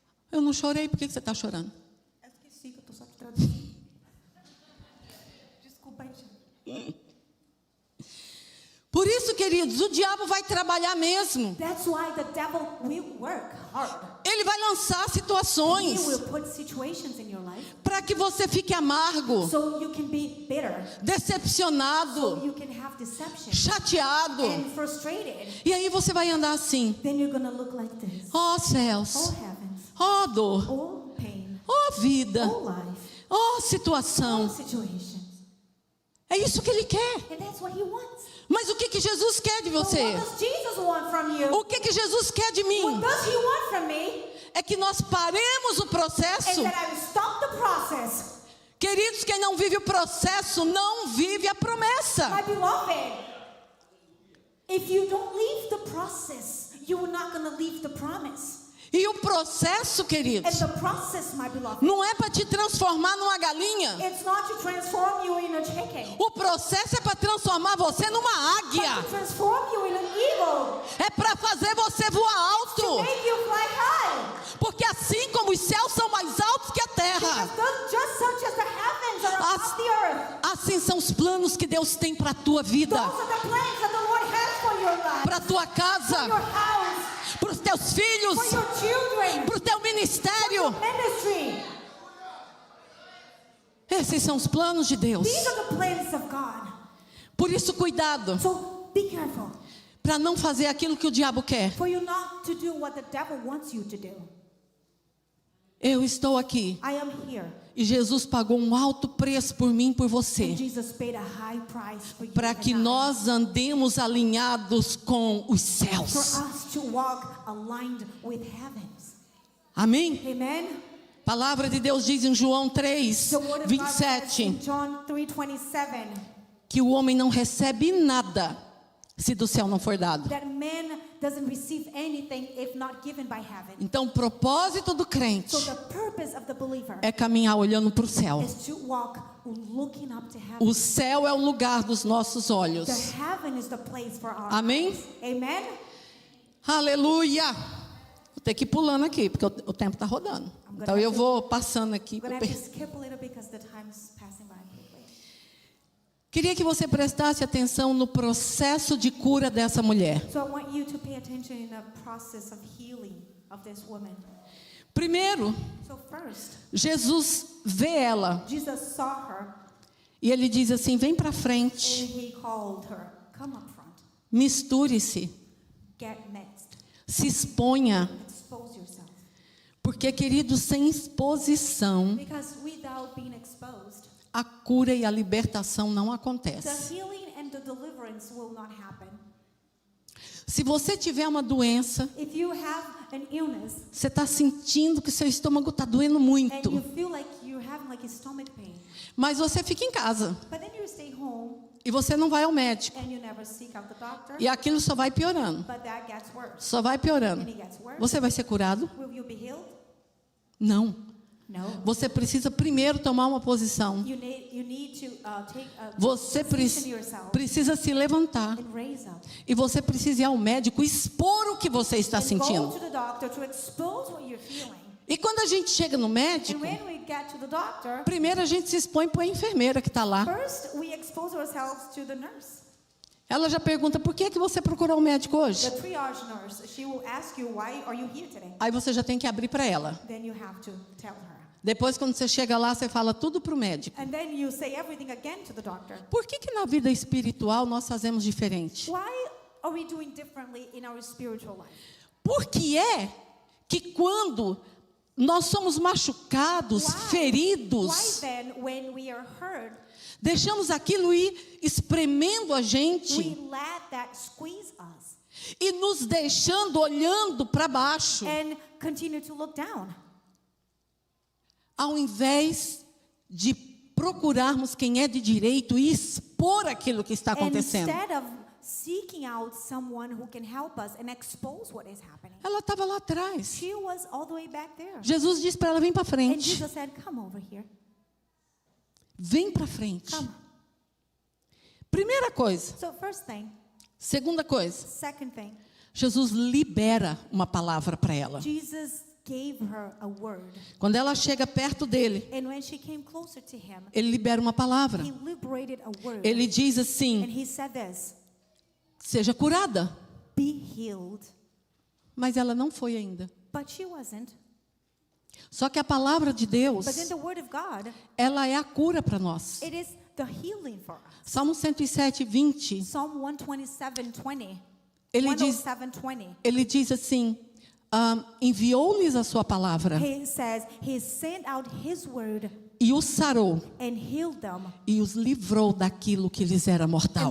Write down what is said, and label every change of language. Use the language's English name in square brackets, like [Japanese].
[Portuguese] Eu não chorei, por que você está chorando? Eu esqueci que eu estou só te traduzindo. Desculpa, gente. Por isso, queridos, o diabo vai trabalhar mesmo. [English] That's why the devil will work hard. [Portuguese] Ele vai lançar [English] He [Portuguese] situações [English] will put situations in your life [Portuguese] para que você fique amargo, [English] so you can be bitter, so [Portuguese] decepcionado, [English] you can have deception [Portuguese] chateado. [English] and frustrated. [Portuguese] E aí você vai andar assim: [English] Then you're gonna look like this. [Portuguese] ó céus, [English] Oh heavens, [Portuguese] ó dor, [English] oh pain, [Portuguese] ó vida, [English] oh life, [Portuguese] ó [English] oh [Portuguese] situação. [English] situations. [Portuguese] É isso que ele quer. [English] And that's what he wants. [Portuguese] Mas o que que Jesus quer de [English] But [Portuguese] você? [English] what does Jesus want from you? [Portuguese] O que que Jesus quer de mim? [English] What does he want from me? [Portuguese] É que nós paremos o [English] Is [Portuguese] processo. [English] that I will stop the process. [Portuguese] Queridos, quem não vive o processo não vive a promessa. [English] My beloved, if you don't leave the process, you are not going to leave the promise. [Portuguese] E o processo, queridos, [English] And the process, my beloved, [Portuguese] não é para te transformar numa galinha. [English] it's not to transform you in a chicken, [Portuguese] O processo é para transformar você numa [English] but [Portuguese] águia. [English] to transform you in an eagle, [Portuguese] É para fazer você voar [English] to [Portuguese] alto. [English] make you fly high. [Portuguese] Porque assim como os céus são mais altos que a terra, [English] Just such as the heavens are above the earth, [Portuguese] assim são os planos que Deus tem para a tua vida, [English] those are the plans that the Lord has for your life, [Portuguese] para a tua [English] your [Portuguese] casa, [English] house, [Portuguese] para os teus filhos, [English] for your children, [Portuguese] para o teu ministério. [English] ministry. [Portuguese] Esses são os planos de Deus. [English] These are the plans of God. [Portuguese] Por isso, cuidado, [English] So be careful [Portuguese] para não fazer aquilo que o diabo quer. [English] for you not to do what the devil wants you to do. [Portuguese] Eu estou aqui [English] I am here. [Portuguese] e Jesus pagou um alto preço por mim e por [English] And [Portuguese] você, [English] Jesus paid a high price for you [Portuguese] para [English] and [Portuguese] que [English] I. [Portuguese] nós andemos alinhados com os [English] For [Portuguese] céus. [English] us to walk aligned with heavens. [Portuguese] Amém? [English] Amen. [Portuguese] A palavra de Deus diz em João 3, [English] The word of God says [Portuguese] 27, [English] in John 3:27 [Portuguese] que o homem não recebe nada se do céu não for dado. [English] that man doesn't receive anything if not given by heaven. [Portuguese] Então, o propósito do crente [English] So the purpose of the believer [Portuguese] é caminhar olhando para o céu. [English] is to walk looking up to heaven. [Portuguese] O céu é o lugar dos nossos olhos. [English] The heaven is the place for our [Portuguese] Amém? [English] eyes. Amen. [Portuguese] Aleluia! Vou ter que ir pulando aqui, porque o tempo está rodando. Então, eu vou passando aqui. [English] I'm going to have to skip a little because the time is passing by quickly. [Portuguese] Queria que você prestasse atenção no processo de cura dessa mulher. [English] So I want you to pay attention in the process of healing of this woman. [Portuguese] Primeiro, [English] So first, [Portuguese] Jesus vê ela [English] Jesus saw her [Portuguese] e ele diz assim: vem para [English] and [Portuguese] frente, [English] he called her, come up front, [Portuguese] misture-se, [English] get mixed, [Portuguese] se exponha. [English] expose yourself. [Portuguese] Porque, querido, sem exposição, [English] Because without being exposed, [Portuguese] a cura e a libertação não [English] the [Portuguese] acontece. [English] healing and the deliverance will not happen. [Portuguese] Se você tiver uma doença, [English] If you have an illness [Portuguese] você está sentindo que seu estômago está doendo [English] and you [Portuguese] muito, [English] feel like you're having like a stomach pain, [Portuguese] mas você fica em casa [English] but then you stay home [Portuguese] e você não vai ao médico, [English] and you never seek out the doctor, [Portuguese] e aquilo só vai piorando, [English] but that gets worse. [Portuguese] só vai piorando. [English] And it gets worse. [Portuguese] Você vai ser curado? [English] Will you be healed? [Portuguese] Não. [English] No. [Portuguese] Você precisa primeiro tomar uma posição. [English] You need to take a [Portuguese] Você [English] position yourself [Portuguese] precisa se levantar. [English] and raise up. [Portuguese] E você precisa ir ao médico expor o que você está [English] And go [Portuguese] sentindo. [English] to the doctor to expose what you're feeling. [Portuguese] E quando a gente chega no [English] And [Portuguese] médico, [English] when we get to the doctor, [Portuguese] primeiro a gente se expõe para a enfermeira que está lá. [English] first we expose ourselves to the nurse. [Portuguese] Ela já pergunta: por que você procurou o médico hoje? [English] The triage nurse, she will ask you, why are you here today? [Portuguese] Aí você já tem que abrir para ela. [English] Then you have to tell her. [Portuguese] Depois, quando você chega lá, você fala tudo para o médico. [English] And then you say everything again to the doctor. [Portuguese] Por que na vida espiritual nós fazemos diferente? [English] Why are we doing differently in our spiritual life? [Portuguese] Por que é que quando nós somos machucados, [English] Why [Portuguese] feridos, [English] then, when we are hurt, [Portuguese] deixamos aquilo ir espremendo a [English] we [Portuguese] gente [English] let that squeeze us [Portuguese] e nos deixando olhando para baixo, [English] and continue to look down? [Portuguese] ao invés de procurarmos quem é de direito e expor aquilo que está acontecendo? [English] Instead of seeking out someone who can help us and expose what is happening. [Portuguese] Ela estava lá atrás. [English] She was all the way back there. [Portuguese] Jesus disse para ela: vem para [English] And [Portuguese] frente. [English] Jesus said, come over here. [Portuguese] Vem para frente. [English] Come. [Portuguese] Primeira coisa. [English] So first thing. [Portuguese] Segunda coisa. [English] Second thing. [Portuguese] Jesus libera uma palavra para ela. [English] Jesus gave her a word. [Portuguese] Quando ela chega perto dele, [English] And when she came closer to him, [Portuguese] ele libera uma palavra. [English] he liberated a word. [Portuguese] Ele diz [English] And [Portuguese] assim: [English] he said this, [Portuguese] seja curada. [English] be healed. [Portuguese] Mas ela não foi ainda. [English] But she wasn't. [Portuguese] Só que a palavra de Deus, [English] But then the word of God, [Portuguese] ela é a cura para nós. [English] it is the healing for us. [Portuguese] Salmo 107, 20. [English] Psalm 127:20. [Portuguese] Ele diz, [English] 107:20. [Portuguese] ele diz assim: enviou-lhes a sua palavra [English] He says, he sent out his word [Portuguese] e os sarou [English] and healed them [Portuguese] e os livrou daquilo que lhes era mortal.